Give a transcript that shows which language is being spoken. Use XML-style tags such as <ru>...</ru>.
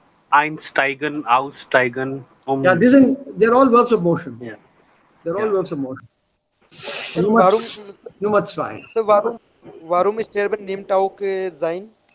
<de>Einsteigen, aussteigen.</de> <en>Yeah, they're all verbs of motion. Yeah. They're all verbs of motion. So</en> <de>Nummer 2. So warum sterben nimmt auch sein?</de>